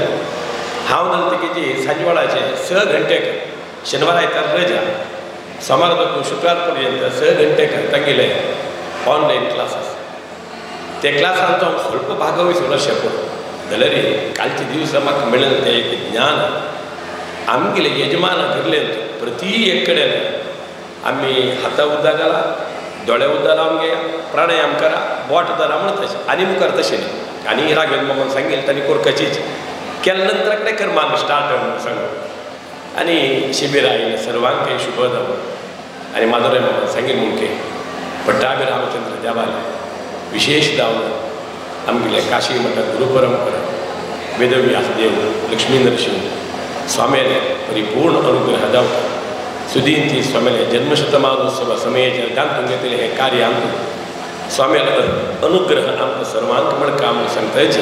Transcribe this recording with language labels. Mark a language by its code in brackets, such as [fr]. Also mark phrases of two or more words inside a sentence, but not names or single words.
[kok] हांव जालें तेजी सांजवाळाचे 6 घंटेक शेनवार आयतार रजा सोमार पासून शुक्रार पर्यंत 6 घंटेक तांगेले [en] online classes [kok] ते क्लासान तो स्वल्प भागवहिसून अशें पळय जाल्यार कालचे दीस म्हाका मेळ्ळें तें एक ज्ञान आमगेले यजमान घरलेंत प्रति एक कडेन आमी हातां उद्दा घाला दोळे उद्दा लावन घेया प्राणायाम करा बोट धरा म्हणून तशें आनी मुखार तशें न्ही. आनी राघवेंद्र मामान सांगेल तांणी कोरकाचीच केल्या नंतर कडेन कर्मान स्टार्ट म्हणून सांगून आनी शिबीर आयलें सर्वांक शुभ जावं. आनी माधवराय मामान सांगेल मुखे पट्टाभी रामचंद्र देवालय विशेष जावन आमगेले काशी मठ गुरुपरंपरा वेदव्यास देव लक्ष्मी नरसिंह स्वामीले परिपूर्ण अनुग्रह जावं. सुदीन स्वामीले जन्मशतमानोत्सव समयाचेर घालून घेतलें हें कार्य आमकां स्वामीले अनुग्रह आमकां सर्वांक म्हणटा म्हूण सांगताचे.